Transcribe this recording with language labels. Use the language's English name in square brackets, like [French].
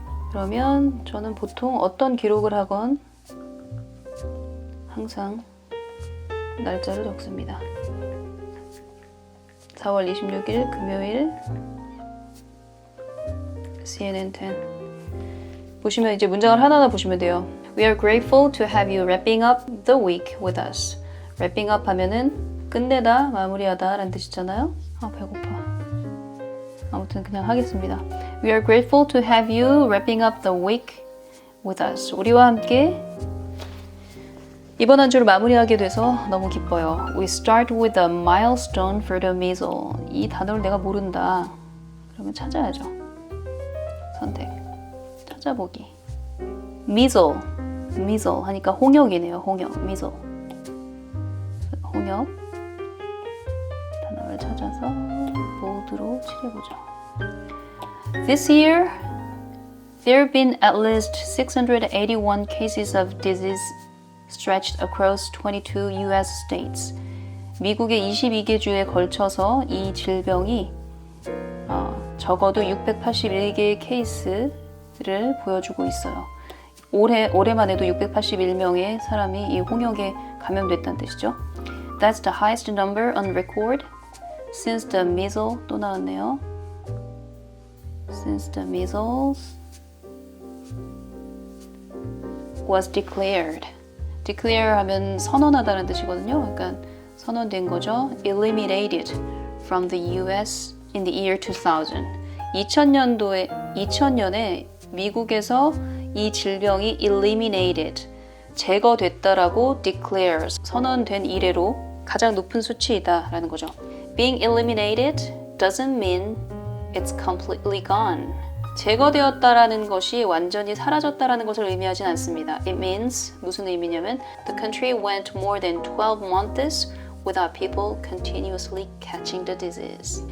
[Korean] 그러면 저는 보통 어떤 기록을 하건 항상 날짜를 적습니다. 4월 26일 금요일 CNN 10 보시면 이제 문장을 하나하나 보시면 돼요. [English] We are grateful to have you wrapping up the week with us. [Korean] wrapping up 하면은 끝내다, 마무리하다 라는 뜻이잖아요. 배고파. 아무튼 그냥 하겠습니다. [English] We are grateful to have you wrapping up the week with us. [Korean] 우리와 함께 이번 한 주를 마무리하게 돼서 너무 기뻐요. [English] We start with a milestone for the measle. [Korean] 이 단어를 내가 모른다. 그러면 찾아야죠. 선택. 찾아보기. measle 하니까 홍역이네요. 홍역. measle. 홍역. 단어를 찾아서 보드로 칠해보죠. [English] This year, there have been at least 681 cases of disease stretched across 22 US states. [Korean] 미국의 22개 주에 걸쳐서 이 질병이 적어도 681개의 케이스를 보여주고 있어요. 올해만 해도 681명의 사람이 이 홍역에 감염됐다는 뜻이죠. [English] That's the highest number on record since the measles [Korean] 또 나왔네요. [English] Since the measles was declared. [Korean] declare 하면 선언하다는 뜻이거든요. 그러니까 선언된 거죠. [English] eliminated from the US in the year 2000. [Korean] 2000년에 미국에서 이 질병이 eliminated, 제거됐다라고 declare, 선언된 이래로 가장 높은 수치이다라는 거죠. [English] Being eliminated doesn't mean it's completely gone. [Korean] 제거되었다라는 것이 완전히 사라졌다라는 것을 의미하진 않습니다. [English] It means [Korean] 무슨 의미냐면 [English] the country went more than 12 months without people continuously catching the disease.